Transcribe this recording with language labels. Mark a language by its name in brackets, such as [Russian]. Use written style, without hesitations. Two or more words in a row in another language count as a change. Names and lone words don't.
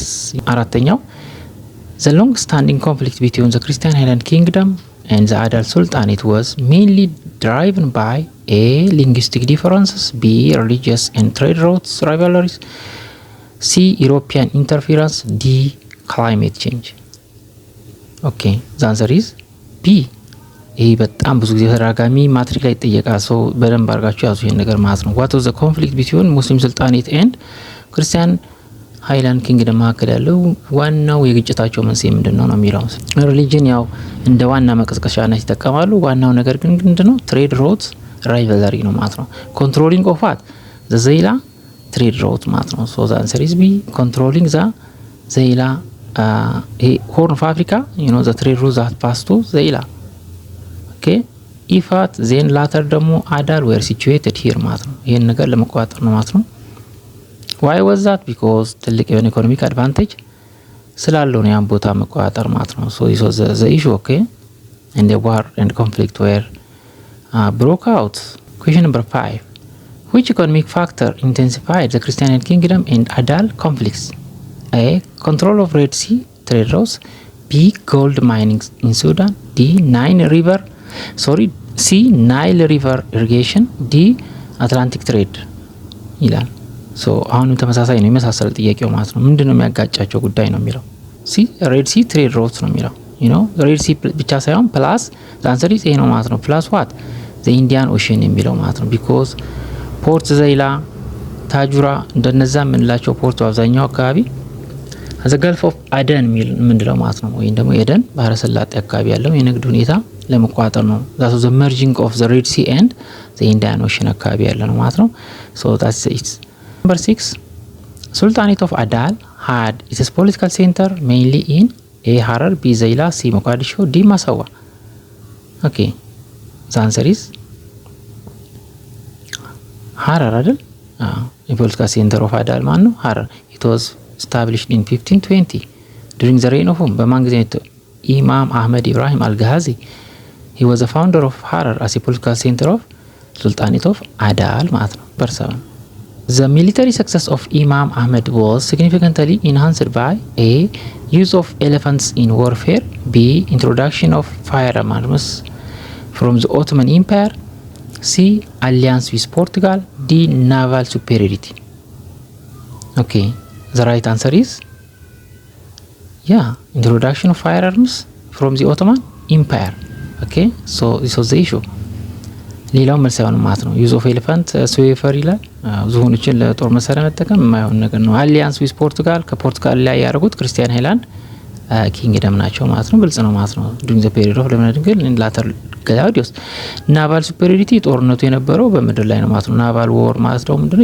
[English] አራተኛው the long-standing conflict between the Christian Highland Kingdom and the Adal Sultanate was mainly driven by A. linguistic differences, B. religious and trade routes rivalries, C. European interference, D. climate change. okay, the answer is B. [Amharic] ይሄ በጣም ብዙ ጊዜ ተደጋጋሚ ማትሪክ ላይ ይጠየቃል። ሰው በደንብ አድርጋችሁ ያዙ ይሄን ነገር ማለት ነው። [English] what was the conflict between Muslim Sultanate and Christian Highland Kingdom [Amharic] መካከል ያለው ዋናው የግጭታቸው መንስኤ ምንድነው ነው የሚለው። ሪሊጅን ያው እንደ ዋና መቀስቀሻነት ይተከማሉ። ዋናው ነገር ግን ምንድነው? [English] trade roads rivalry [Amharic] ነው ማለት ነው። [English] controlling of what the Zaila trade route [Amharic] ማለት ነው። [English] so the answer is B, controlling the Zaila Horn of Africa, you know, the trade route that passed to Zaila. okay, Ifat then later ደግሞ Adal were situated here [Amharic] ማለት ነው። ይሄን ነገር ለመቆጣጠር ነው ማለት ነው። [English] why was that? [Amharic] because ትልቅ የሆነ [English] economic advantage [Amharic] ስላለው ነው ያን ቦታ መቆጣጠር ማለት ነው። [English] so this was the issue. okay, and the war and conflict were broke out. question number 5, which economic factor intensified the Christian kingdom and Adal conflicts? A, control of Red Sea trade routes. B, gold mining in Sudan. C, Nile River irrigation. D, Atlantic trade [Amharic] ይላል። so አሁንም ተመሳሳይ ነው የመሳሰል ጥያቄው ማለት ነው። ምንድነው የሚያጋጫቸው ጉዳይ ነው የሚለው [English] C, Red Sea trade routes [Amharic] ነው የሚለው [English] you know Red Sea [Amharic] ብቻ ሳይሆን [English] plus the answer is A [Amharic] ነው ማለት ነው። [English] plus what? [Amharic] the Indian Ocean የሚለው ማለት ነው። because ፖርት ዘይላ ታጁራ እንደነዛ ምንላቸው ፖርት አብዛኛው አካባቢ the Gulf of Aden ምንድነው ማለት ነው። ወይም ደግሞ ኤደን ባህረ ሰላጤ አካባቢ ያለው የንግድ ሁኔታ ለመቆጣጠር ነው። [English] that was the merging of the Red Sea and the Indian Ocean [Amharic] አካባቢ ያለ ነው ማለት ነው። [English] so that's it. number 6, Sultanate of Adal had its political center mainly in A, Harar, B, Zaila, C, Mogadishu, D, Massawa. okay, the answer is Harar አይደል? political center of Adal [Amharic] ማን ነው? [English] Harar. it was established in 1520 during the reign of whom? [Amharic] በማን ጊዜ ነው? [English] Imam Ahmed Ibrahim al-Ghazi. he was the founder of Harar as a political center of Sultanate of Adal [Amharic] ማለት ነው። [English] number 7, the military success of Imam Ahmed was significantly enhanced by A, use of elephants in warfare. B, introduction of firearms from the Ottoman Empire. C, alliance with Portugal. D, naval superiority. okay, the right answer is introduction of firearms from the Ottoman Empire. okay, so this was the issue. [Amharic] ሌላው መልስ ያው ማለት ነው [English] use of elephant swafer [Amharic] ይላል። ዝሆኖችን ለጦር መሳሪያ መጠቀም የማይሆን ነገር ነው። [English] alliance with Portugal [Amharic] ከፖርቱጋል ላይ ያደረጉት [English] Christian Highland Kingdom [Amharic] ናቸው ማለት ነው። ግልጽ ነው ማለት ነው። [English] during the period of Lebna Dengel later Galawdewos naval superiority [Amharic] ጦርነቱ የነበረው በምድር ላይ ነው ማለት ነው። [English] naval war [Amharic] ማለት ነው ምንድነው?